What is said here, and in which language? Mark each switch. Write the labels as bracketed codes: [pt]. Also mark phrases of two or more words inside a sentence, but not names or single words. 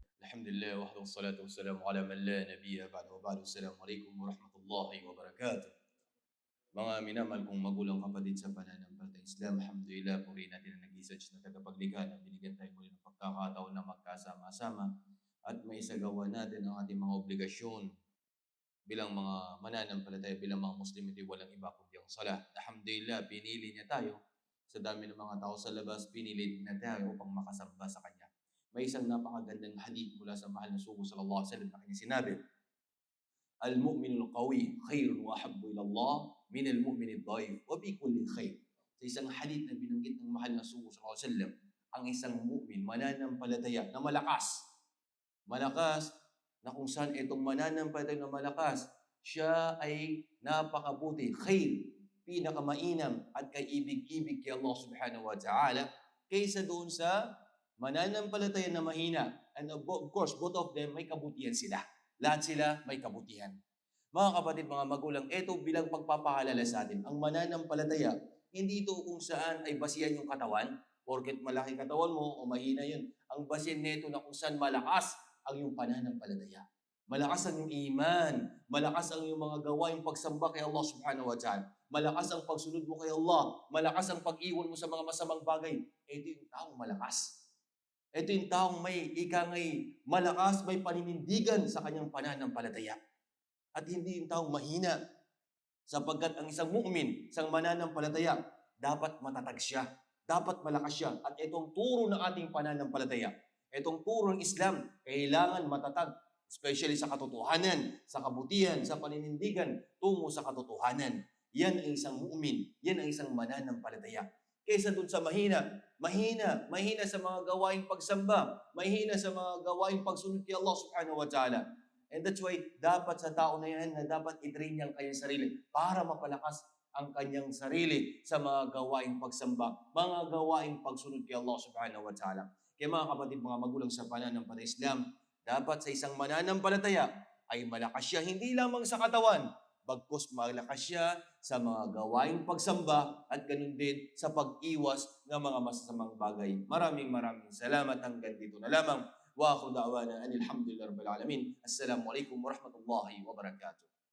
[ar] الحمد لله وحده والصلاة والسلام على من لا نبي بعده وبعد. السلام عليكم ورحمة الله وبركاته. [tl] Mga minamahal kong magulang kapatid sa pananampalatayang Islam, alhamdulillah, purihin natin ang nag-research na tagapaglikha na binigyan tayo muli ng pagkakataon na magkasama-sama at maisagawa natin ang ating mga obligasyon bilang mga mananampalataya, bilang mga Muslim, hindi walang iba kundi ang salah. Alhamdulillah, pinili niya tayo sa dami ng mga tao sa labas, pinili niya tayo upang makasamba sa Kanya. May isang napakagandang hadith mula sa mahal na sugo [ar] صلى الله عليه وسلم [tl] na kanyang sinabi, [ar] المؤمن القوي خير وأحب إلى الله من المؤمن الضعيف وبكل خير. [tl] Sa isang hadith na binanggit ng mahal na sugo [ar] صلى الله عليه وسلم, [tl] ang isang mu'min, mananampalataya na malakas. Malakas na kung saan itong mananampalataya na malakas, siya ay napakabuti, khair, pinakamainam at kay-ibig-ibig kay Allah [ar] سبحانه وتعالى [tl] kaysa doon sa mananampalataya na mahina. [en] And of course, both of them [tl] may kabutihan sila. Lahat sila may kabutihan. Mga kapatid, mga magulang, ito bilang pagpapaalala sa atin. Ang mananampalataya, hindi ito kung saan ay basihan yung katawan, porket malaki katawan mo o mahina yun. Ang basihan nito na kung saan malakas ang iyong pananampalataya. Malakas ang iyong iman. Malakas ang iyong mga gawaing pagsamba kay Allah [ar] سبحانه وتعالى. [tl] Malakas ang pagsunod mo kay Allah. Malakas ang pag-iwan mo sa mga masamang bagay. Ito yung taong malakas. Ito yung taong may ikangay malakas, may paninindigan sa kanyang pananampalataya. At hindi yung taong mahina. Sapagkat ang isang mu'min, isang mananampalataya, dapat matatag siya. Dapat malakas siya. At itong turo ng ating pananampalataya, itong turo ng Islam, kailangan matatag. Especially sa katotohanan, sa kabutihan, sa paninindigan, tungo sa katotohanan. Yan ang isang mu'min. Yan ang isang mananampalataya. Kaysa dun sa mahina sa mga gawaing pagsamba, mahina sa mga gawaing pagsunod kay Allah [ar] سبحانه وتعالى. [en] And that's why, [tl] dapat sa tao na yan na dapat i-train niya ang kanyang sarili para mapalakas ang kanyang sarili sa mga gawaing pagsamba, mga gawaing pagsunod kay Allah [ar] سبحانه وتعالى. [tl] Kaya mga kapatid, mga magulang sa pananampalataya Islam, dapat sa isang mananampalataya ay malakas siya hindi lamang sa katawan, bagkus malakas siya sa mga gawaing pagsamba at ganun din sa pag-iwas ng mga masasamang bagay. Maraming salamat. Hanggang dito na lamang. [ar] وآخر دعوانا أن الحمد لله رب العالمين. السلام عليكم ورحمة الله وبركاته.